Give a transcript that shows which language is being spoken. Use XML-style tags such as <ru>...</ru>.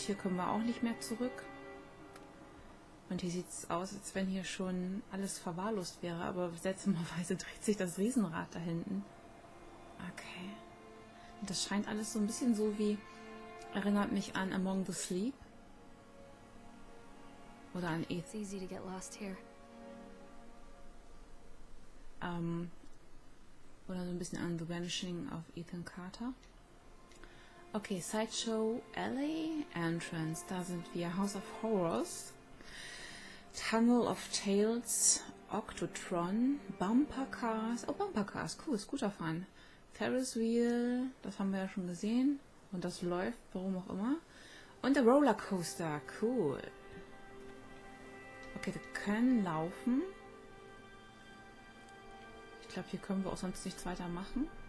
<de>Hier können wir auch nicht mehr zurück. Und hier sieht es aus, als wenn hier schon alles verwahrlost wäre. Aber seltsamerweise dreht sich das Riesenrad da hinten. Okay. Und das scheint alles so ein bisschen so wie... Erinnert mich an Among the Sleep. Oder an</de> <en>It's easy to get lost here.</en> <de>Oder so ein bisschen an The Vanishing of Ethan Carter. Okay, Sideshow Alley, Entrance, da sind wir. House of Horrors, Tunnel of Tales, Octotron, Bumper Cars. Oh, Bumper Cars, cool, Scooterfahren. Ferris Wheel, das haben wir ja schon gesehen. Und das läuft, warum auch immer. Und der Rollercoaster, cool. Okay, wir können laufen. Ich glaube, hier können wir auch sonst nichts weiter machen.</de>